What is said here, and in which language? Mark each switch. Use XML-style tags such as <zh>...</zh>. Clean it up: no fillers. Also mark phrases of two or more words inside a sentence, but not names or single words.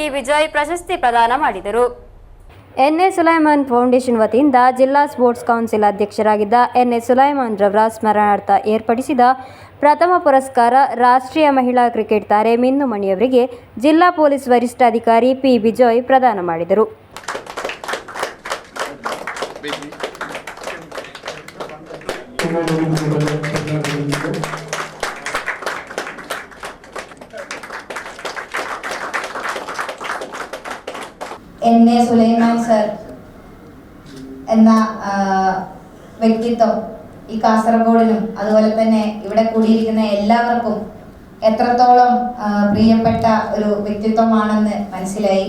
<kn>ವಿಜಯ್ ಪ್ರಶಸ್ತಿ ಪ್ರದಾನ ಮಾಡಿದರು. ಎನ್.ಎ. ಸುಲೈಮಾನ್ ಫೌಂಡೇಶನ್ ವತಿಯಿಂದ ಜಿಲ್ಲಾ ಸ್ಪೋರ್ಟ್ಸ್ ಕೌನ್ಸಿಲ್ ಅಧ್ಯಕ್ಷರಾಗಿದ್ದ ಎನ್.ಎ. ಸುಲೈಮಾನ್ ರವರ ಸ್ಮರಣಾರ್ಥ ಏರ್ಪಡಿಸಿದ ಪ್ರಥಮ ಪುರಸ್ಕಾರ ರಾಷ್ಟ್ರೀಯ ಮಹಿಳಾ ಕ್ರಿಕೆಟ್ ತಾರೆ ಮಿನ್ನು ಮಣಿಯವರಿಗೆ ಜಿಲ್ಲಾ ಪೊಲೀಸ್ ವರಿಷ್ಠಾಧಿಕಾರಿ ಪಿ. ವಿಜಯ್ ಪ್ರದಾನ ಮಾಡಿದರು.</kn> <ml>എൻ.എ. സുലൈമാൻ സർ എന്ന വ്യക്തിത്വം ഈ കാസർഗോഡിനും അതുപോലെ തന്നെ ഇവിടെ കൂടിയിരിക്കുന്ന എല്ലാവർക്കും എത്രത്തോളം പ്രിയപ്പെട്ട ഒരു വ്യക്തിത്വമാണെന്ന് മനസ്സിലായി.</ml>